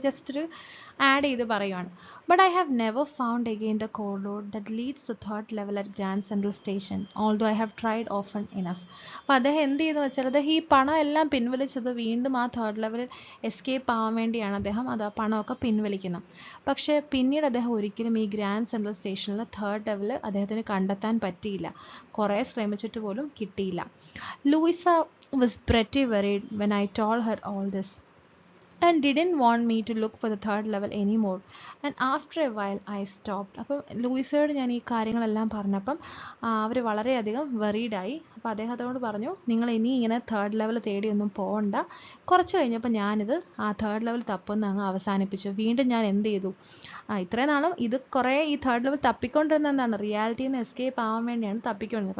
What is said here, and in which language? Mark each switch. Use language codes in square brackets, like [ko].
[ml] Just ഒരു add ചെയ്ത് പറയുവാണ്. [en] But I have never found again the corridor that leads to 3rd level at Grand Central Station, although I have tried often enough. [ml] അപ്പോൾ അദ്ദേഹം എന്ത് ചെയ്തെന്ന് വെച്ചാൽ അദ്ദേഹം ഈ പണം എല്ലാം പിൻവലിച്ചത് വീണ്ടും ആ 3rd ലെവലിൽ എസ്കേപ്പ് ആവാൻ വേണ്ടിയാണ് അദ്ദേഹം പണമൊക്കെ പിൻവലിക്കുന്നത്. പക്ഷേ പിന്നീട് അദ്ദേഹം ഒരിക്കലും ഈ ഗ്രാൻഡ് സെൻട്രൽ സ്റ്റേഷനിൽ 3rd ലെവൽ അദ്ദേഹത്തിന് കണ്ടെത്താൻ പറ്റിയില്ല. കുറേ ശ്രമിച്ചിട്ട് പോലും കിട്ടിയില്ല. [en] Louisa was pretty worried when I told her all this and didn't want me to look for the 3rd level anymore. And after a while I stopped. [ml] അപ്പോൾ ലൂയിസയോട് ഞാൻ ഈ കാര്യങ്ങളെല്ലാം പറഞ്ഞപ്പം അവർ വളരെയധികം വെറീഡായി. അപ്പോൾ അദ്ദേഹത്തോട് പറഞ്ഞു, നിങ്ങൾ ഇനി ഇങ്ങനെ 3rd ലെവൽ തേടിയൊന്നും പോകണ്ട. കുറച്ച് കഴിഞ്ഞപ്പോൾ ഞാനിത് ആ 3rd ലെവൽ തപ്പുന്ന അങ്ങ് അവസാനിപ്പിച്ചു. വീണ്ടും ഞാൻ എന്ത് ചെയ്തു, ഇത്രയും നാളും ഇത് കുറേ ഈ 3rd ലെവൽ തപ്പിക്കൊണ്ടിരുന്ന റിയാലിറ്റിയിൽ നിന്ന് എസ്കേപ്പ് ആവാൻ വേണ്ടിയാണ് തപ്പിക്കൊണ്ടിരുന്നത്.